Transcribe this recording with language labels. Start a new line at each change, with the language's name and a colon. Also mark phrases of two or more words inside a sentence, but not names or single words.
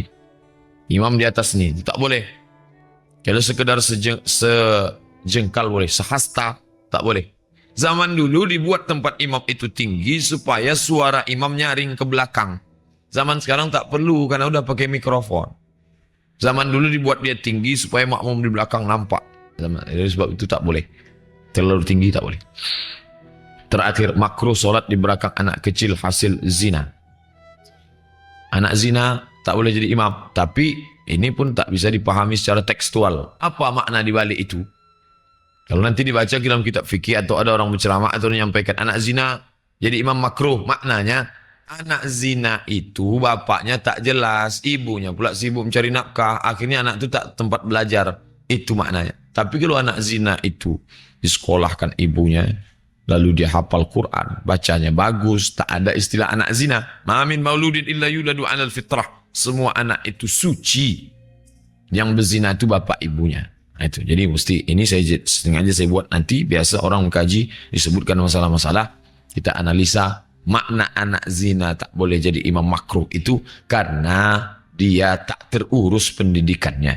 Malay: Imam di atas ni, tak boleh. Kalau sekedar sejengkal boleh, sehasta tak boleh. Zaman dulu dibuat tempat imam itu tinggi supaya suara imam nyaring ke belakang. Zaman sekarang tak perlu karena udah pakai mikrofon. Zaman dulu dibuat dia tinggi supaya makmum di belakang nampak. Jadi sebab itu tak boleh. Terlalu tinggi tak boleh. Terakhir, makruh solat di belakang anak kecil hasil zina. Anak zina tak boleh jadi imam.
Indonesian: Tapi ini pun tak bisa dipahami secara tekstual. Apa makna di balik itu?
Malay: Kalau nanti dibaca dalam kitab fikih atau ada orang berceramah atau menyampaikan anak zina jadi imam makruh, maknanya anak zina itu bapaknya tak jelas, ibunya pula sibuk mencari nafkah, akhirnya anak itu tak tempat belajar. Itu maknanya. Tapi kalau anak zina itu disekolahkan ibunya, lalu dia hafal Quran, bacanya bagus, tak ada istilah anak zina.
Arabic: ما من مولود إلا يولد على الفطرة.
Malay: Semua anak itu suci. Yang berzina itu bapak ibunya. Nah, itu. Jadi mesti ini sengaja saya buat nanti biasa orang mengkaji disebutkan masalah-masalah, kita analisa makna anak zina tak boleh jadi imam makruh itu karena dia tak terurus pendidikannya.